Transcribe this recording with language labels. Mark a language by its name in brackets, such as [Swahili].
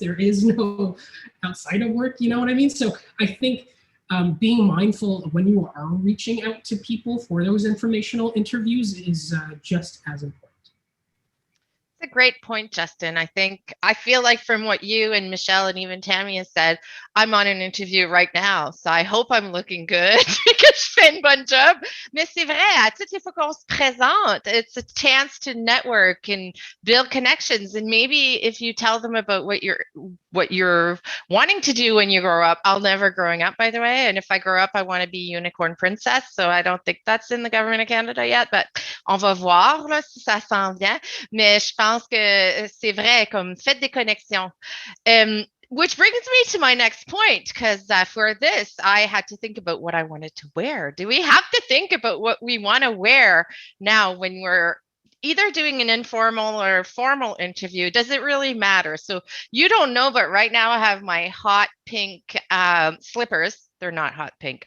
[English] There is no outside of work, you know what I mean? So I think being mindful of when you are reaching out to people for those informational interviews is just as important. That's a great point, Justin. I feel like from what you and Michelle and even Tammy has said, I'm on an interview right now. So I hope I'm looking good que je fais une bonne job. [French] Mais c'est vrai, à toutes les fois qu'on se présente, it's a chance to network and build connections. [English] And maybe if you tell them about what you're wanting to do when you grow up, I'll never growing up, by the way. And if I grow up, I want to be unicorn princess. So I don't think that's in the government of Canada yet, but on va voir là, si ça s'en vient. [French] Mais je pense que c'est vrai, comme faites des connexions. [English] Which brings me to my next point, because for this, I had to think about what I wanted to wear. Do we have to think about what we want to wear now when we're either doing an informal or formal interview? Does it really matter? So you don't know, but right now I have my hot pink slippers. They're not hot pink.